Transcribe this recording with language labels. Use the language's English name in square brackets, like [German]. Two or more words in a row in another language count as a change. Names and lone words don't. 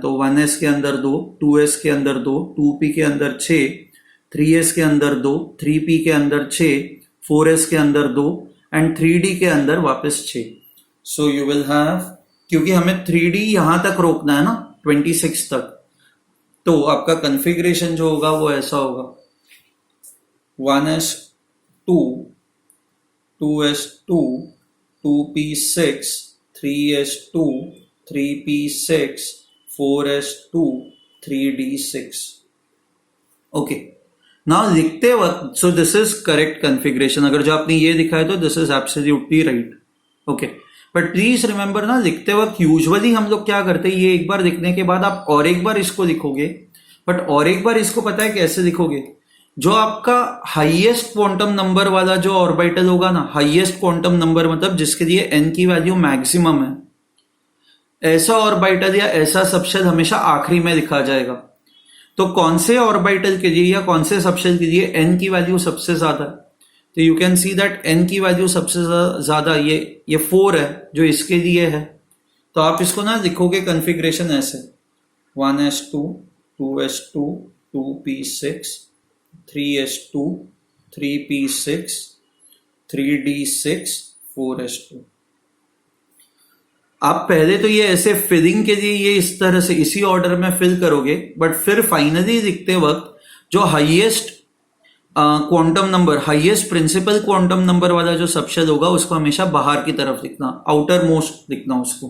[Hindi] तो 1s के अंदर 2, 2s के अंदर 2, 2p के अंदर 6, 3s के अंदर 2, 3p के अंदर 6, 4s के अंदर 2 एंड 3d के अंदर वापस 6. [English] so you will have, [Hindi] क्योंकि हमें 3d यहां तक रोकना है ना 26 तक, तो आपका कॉन्फ़िगरेशन जो होगा वो ऐसा होगा 1s2 2s2 2p6 3s2 3p6 4s2 3d6. [English] okay, now [Hindi] लिखते वक्त, [English] so this is correct configuration. [Hindi] अगर जो आपने ये दिखा है तो [English] this is absolutely right. okay, but please remember [Hindi] ना, लिखते वक्त यूजुअली हम लोग क्या करते हैं, ये एक बार लिखने के बाद आप और एक बार इसको लिखोगे, बट और एक बार इसको पता है कैसे लिखोगे? जो आपका [English] highest quantum number [Hindi] वाला जो ऑर्बिटल होगा ना, [English] highest quantum number [Hindi] मतलब जिसके लिए n की वैल्यू मैक्सिमम है, ऐसा ऑर्बिटल या ऐसा सबशेल हमेशा आखिरी में लिखा जाएगा. तो कौन से ऑर्बिटल के लिए या कौन से सबशेल के लिए n की वैल्यू सबसे ज्यादा है? तो [English] you can see that [Hindi] n की वैल्यू सबसे ज्यादा ये 4 है जो इसके लिए है. तो आप इसको ना लिखोगे कॉन्फ़िगरेशन ऐसे 1s2 2s2 2p6 3s2 3p6 3d6 4s2. आप पहले तो ये ऐसे फिलिंग के लिए ये इस तरह से इसी ऑर्डर में फिल करोगे, बट फिर फाइनली लिखते वक्त जो [English] highest quantum number, highest principal quantum number [Hindi] वाला जो सबशेल होगा उसको हमेशा बाहर की तरफ लिखना, [English] outermost [Hindi] लिखना उसको.